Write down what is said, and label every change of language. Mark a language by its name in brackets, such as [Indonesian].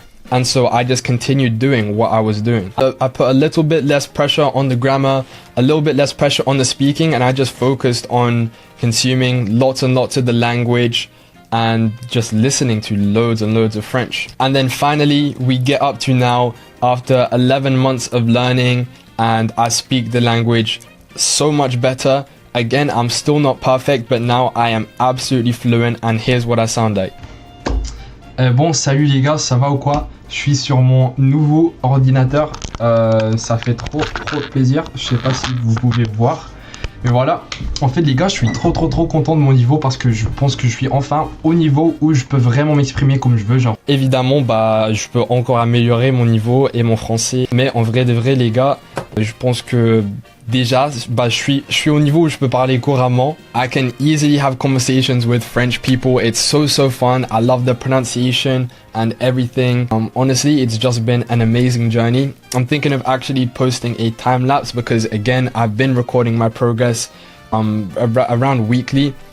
[English] And so I just continued doing what I was doing. I put a little bit less pressure on the grammar, a little bit less pressure on the speaking, and I just focused on consuming lots and lots of the language, and just listening to loads and loads of French. And then finally, we get up to now, after 11 months of learning, and I speak the language so much better. Again, I'm still not perfect, but now I am absolutely fluent, and here's what I sound like. [French] Bon, salut les gars, ça va ou quoi? Je suis sur mon nouveau ordinateur. Ça fait trop plaisir. Je sais pas si vous pouvez voir. Mais voilà, en fait les gars, je suis trop content de mon niveau parce que je pense que je suis enfin au niveau où je peux vraiment m'exprimer comme je veux, genre. Évidemment, je peux encore améliorer mon niveau et mon français. Mais en vrai de vrai, les gars, je pense que déjà, je suis au niveau où je peux parler couramment. [English] I can easily have conversations with French people. It's so fun. I love the pronunciation and everything. Honestly, it's just been an amazing journey. I'm thinking of actually posting a time lapse because again, I've been recording my progress around weekly.